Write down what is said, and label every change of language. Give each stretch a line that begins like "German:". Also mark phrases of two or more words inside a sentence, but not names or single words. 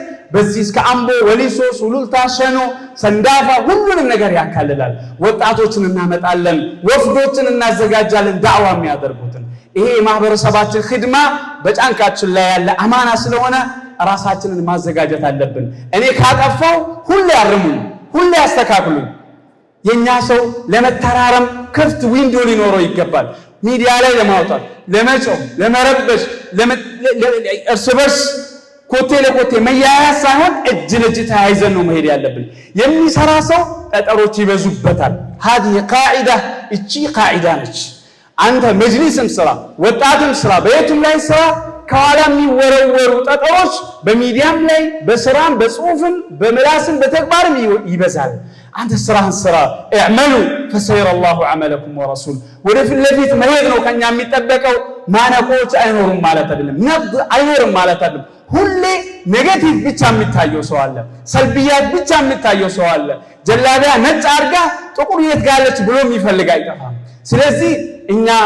Amharic: በዚህ እስከ አምቦ ወሊሶ ሱሉልታ ሸኖ ሰንዳፋ ሁሉንም ነገር ያካልላል። ወጣቶችን እናመጣለን፣ ወፍዶችን እናዘጋጃለን ዳዕዋ የሚያደርጉትን። ይሄ የማህበረሰባችን ኺድማ በጫንቃችን ላይ ያለ አማና ስለሆነ ራሳችንን ማዘጋጀት አለብን። እኔ ካጠፋው ሁሌ ያርሙኝ፣ ሁሌ ያስተካክሉኝ። የኛ ሰው ለመተራረም ክፍት ዊንዶ ሊኖረው ይገባል። ሚዲያ ላይ ለማውጣት፣ ለመጮህ፣ ለመረበሽ፣ እርስ በርስ ኮቴ ለኮቴ መያያዝ ሳይሆን እጅ ለእጅ ተያይዘን ነው መሄድ ያለብን። የሚሰራ ሰው ጠጠሮች ይበዙበታል።
Arabic: هذه قاعده
Amharic: እቺ ቃዒዳ ነች። አንተ መጅሊስም ስራ፣ ወጣትም ስራ፣ በየቱም ላይ ስራ ከኋላ የሚወረወሩ ጠጠሮች በሚዲያም ላይ በስራም በጽሁፍም በመላስም በተግባርም ይበዛል። አንተ ስራህን ስራ።
Arabic: اعملوا فسيرى الله عملكم ورسول
Amharic: ወደፊት ለፊት መሄድ ነው ከኛ የሚጠበቀው። ማነቆች አይኖሩም ማለት አይደለም፣ ነብድ አይኖርም ማለት አይደለም። ሁሌ ኔጌቲቭ ብቻ የሚታየው ሰው አለ፣ ሰልቢያት ብቻ የሚታየው ሰው አለ። ጀላቢያ ነጭ አርጋ ጥቁር የት ጋለች ብሎ የሚፈልግ አይጠፋም። ስለዚህ እኛ